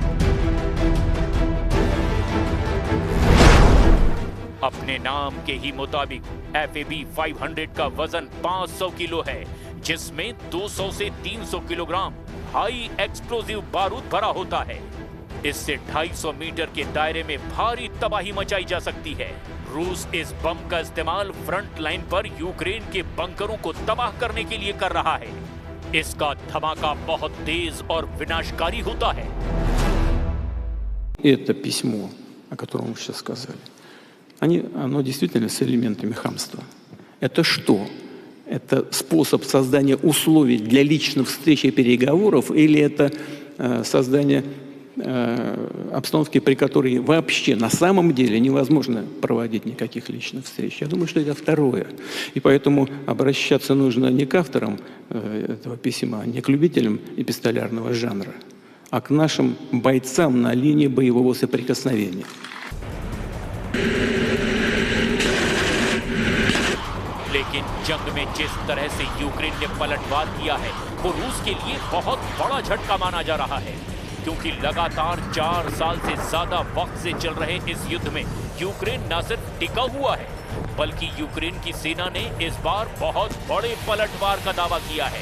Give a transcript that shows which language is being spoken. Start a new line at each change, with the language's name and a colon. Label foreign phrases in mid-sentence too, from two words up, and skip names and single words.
Hindi: अपने नाम के ही मुताबिक FAB-500 का वजन 500 किलो है, जिसमें 200 से 300 किलोग्राम
English: high explosive
Hindi: बारूद भरा होता है। इससे 250 मीटर के दायरे में भारी तबाही मचाई जा सकती है। रूस इस बम का इस्तेमाल
English: front line
Hindi: पर यूक्रेन के बंकरों को तबाह करने के लिए कर रहा है। इसका धमाका बहुत तेज और विनाशकारी होता है।
Russian: Это письмо, о котором вы сейчас сказали, оно действительно с элементами хамства. Это что? Это способ создания условий для личных встреч и переговоров, или это создание обстановки, при которой вообще на самом деле невозможно проводить никаких личных встреч? Я думаю, что это второе. И поэтому обращаться нужно не к авторам этого письма, не к любителям эпистолярного жанра, а к нашим бойцам на линии боевого соприкосновения.
Hindi: लेकिन जंग में जिस तरह से यूक्रेन ने पलटवार किया है, वो रूस के लिए बहुत बड़ा झटका माना जा रहा है, क्योंकि लगातार 4 साल से ज्यादा वक्त से चल रहे इस युद्ध में यूक्रेन न सिर्फ टिका हुआ है, बल्कि यूक्रेन की सेना ने इस बार बहुत बड़े पलटवार का दावा किया है।